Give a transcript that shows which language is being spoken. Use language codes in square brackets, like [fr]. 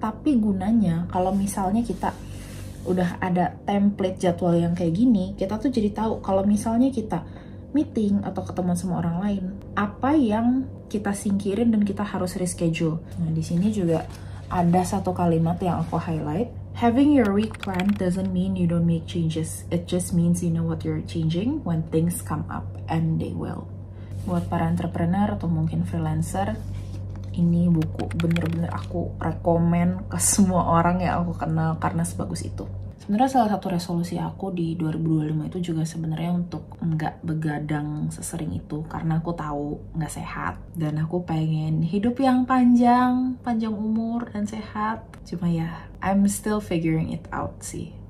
[id] Tapi gunanya kalau misalnya kita udah ada template jadwal yang kayak gini, kita tuh jadi tahu kalau misalnya kita meeting atau ketemu sama orang lain, apa yang kita singkirin dan kita harus reschedule. Nah, di sini juga ada satu kalimat yang aku highlight. [en] Having your week plan doesn't mean you don't make changes. It just means you know what you're changing when things come up, and they will. [id] Buat para entrepreneur atau mungkin freelancer, ini buku bener-bener aku rekomen ke semua orang yang aku kenal karena sebagus itu. Sebenarnya salah satu resolusi aku di 2025 itu juga sebenarnya untuk nggak begadang sesering itu, karena aku tahu nggak sehat dan aku pengen hidup yang panjang umur dan sehat. Cuma ya, [en] I'm still figuring it out [id] sih.